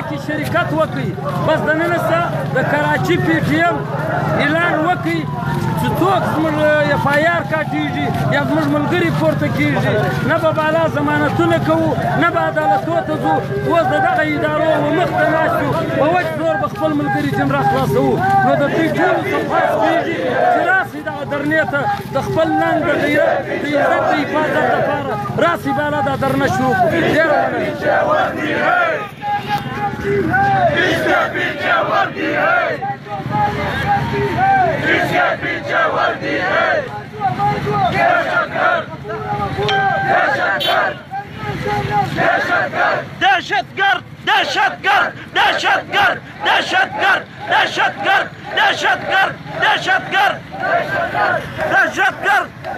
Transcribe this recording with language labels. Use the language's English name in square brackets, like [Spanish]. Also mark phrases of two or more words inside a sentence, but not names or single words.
[Pashto] کې شرکت وکړي بس دننه څه د کراچي پی ټي ایم اعلان وکړي چې څوک زموږ اف آی آر کاټېږي یا زموږ ملګري پورته کېږي نه به بالا ضمانتونه کوو نه به عدالتو ته ځو اوس د دغه ادارو مخته ناست یو په وچ زور به خپل ملګري جمره خلاصوو نو د دوی ټولو څه خاص کېږي چې راسئ دغه درنې ته د خپل ننګ د غیرت د عزت د حفاظت لپاره راسئ بالا دا درنه شروع کړو ډېره مننه [Urdu] اس کے پیچھے وردی ہے اس کے پیچھے وردی ہے دہشتگرد دہشتگرد دہشتگرد دہشتگرد دہشتگرد دہشتگرد دہشتگرد دہشتگرد دہشتگرد دہشتگرد